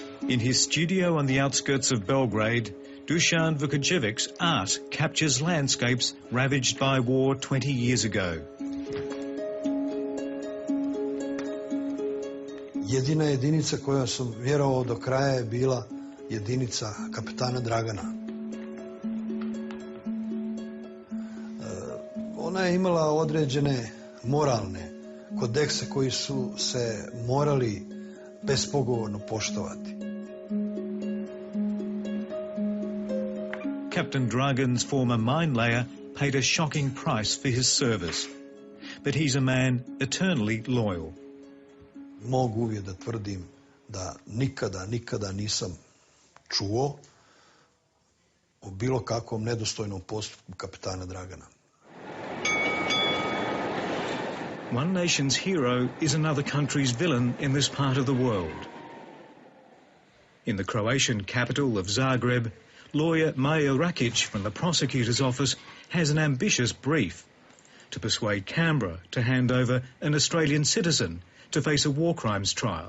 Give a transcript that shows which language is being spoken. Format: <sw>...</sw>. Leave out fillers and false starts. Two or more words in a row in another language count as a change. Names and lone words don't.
<en>In his studio on the outskirts of Belgrade, Dusan Vukočević's art captures landscapes ravaged by war 20 years ago.</en> <sr>Jedina jedinica koja sam vjerovao do kraja je bila jedinica kapetana Dragana. Ona je imala određene moralne kodekse koji su se morali bespogovorno poštovati.</sr> <en>Captain Dragan's former mine layer paid a shocking price for his service, but he's a man eternally loyal.</en> <sr>Mogu uvijek da tvrdim da nikada nisam čuo o bilo kakvom nedostojnom postupku kapetana Dragana.</sr> <en>One nation's hero is another country's villain in this part of the world. In the Croatian capital of Zagreb, lawyer Majo Rakić from the prosecutor's office has an ambitious brief to persuade Canberra to hand over an Australian citizen to face a war crimes trial.</en>